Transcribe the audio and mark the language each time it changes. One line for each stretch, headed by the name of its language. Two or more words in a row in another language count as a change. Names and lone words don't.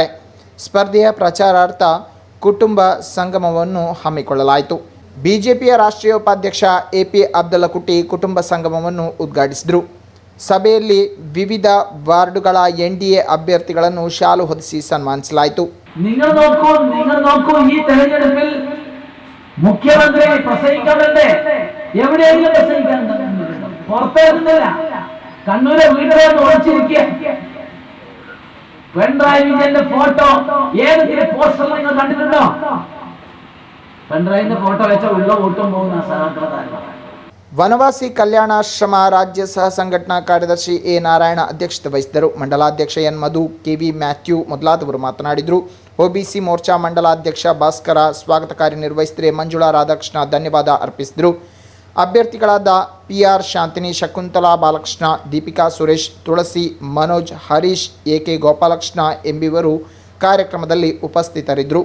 Kannada: ಸ್ಪರ್ಧೆಯ ಪ್ರಚಾರಾರ್ಥ ಕುಟುಂಬ ಸಂಗಮವನ್ನು ಹಮ್ಮಿಕೊಳ್ಳಲಾಯಿತು. ಬಿಜೆಪಿಯ ರಾಷ್ಟ್ರೀಯ ಉಪಾಧ್ಯಕ್ಷ AP ಅಬ್ದುಲ್ಲಾ ಕುಟ್ಟಿ ಕುಟುಂಬ ಸಂಗಮವನ್ನು ಉದ್ಘಾಟಿಸಿದರು. ಸಭೆಯಲ್ಲಿ ವಿವಿಧ ವಾರ್ಡುಗಳ NDA ಅಭ್ಯರ್ಥಿಗಳನ್ನು ಶಾಲು ಹೊದಿಸಿ ಸನ್ಮಾನಿಸಲಾಯಿತು.
Malayalam: നിങ്ങൾ നോക്കൂ ഈ തെരഞ്ഞെടുപ്പിൽ മുഖ്യമന്ത്രി പ്രസംഗിക്കാറുണ്ട്. എവിടെയെങ്കിലും പ്രസംഗിക്കാൻ പുറത്തേക്കുന്നില്ല. കണ്ണൂരെ വീട്ടിലെ ഒളിച്ചിരിക്കുക. പിണറായിന്റെ ഫോട്ടോ ഏതെങ്കിലും പോസ്റ്റർ നിങ്ങൾ കണ്ടിട്ടുണ്ടോ? പിണറായിന്റെ ഫോട്ടോ വെച്ച ഉള്ള വോട്ടും പോകുന്ന സഹകരണ
Kannada: ವನವಾಸಿ ಕಲ್ಯಾಣಾಶ್ರಮ ರಾಜ್ಯ ಸಹ ಸಂಘಟನಾ ಕಾರ್ಯದರ್ಶಿ ಎ ನಾರಾಯಣ ಅಧ್ಯಕ್ಷತೆ ವಹಿಸಿದರು. ಮಂಡಲಾಧ್ಯಕ್ಷ ಎನ್ ಮಧು, ಕೆವಿ ಮ್ಯಾಥ್ಯೂ ಮೊದಲಾದವರು ಮಾತನಾಡಿದರು. ಒಬಿಸಿ ಮೋರ್ಚಾ ಮಂಡಲಾಧ್ಯಕ್ಷ ಭಾಸ್ಕರ, ಸ್ವಾಗತ ಕಾರ್ಯನಿರ್ವಹಿಸಿದರೆ ಮಂಜುಳಾ ರಾಧಾಕೃಷ್ಣ ಧನ್ಯವಾದ ಅರ್ಪಿಸಿದರು. ಅಭ್ಯರ್ಥಿಗಳಾದ PR ಶಾಂತಿನಿ, ಶಕುಂತಲಾ ಬಾಲಕೃಷ್ಣ, ದೀಪಿಕಾ ಸುರೇಶ್, ತುಳಸಿ, ಮನೋಜ್, ಹರೀಶ್, AK ಗೋಪಾಲಕೃಷ್ಣ ಎಂಬಿವರು ಕಾರ್ಯಕ್ರಮದಲ್ಲಿ ಉಪಸ್ಥಿತರಿದ್ದರು.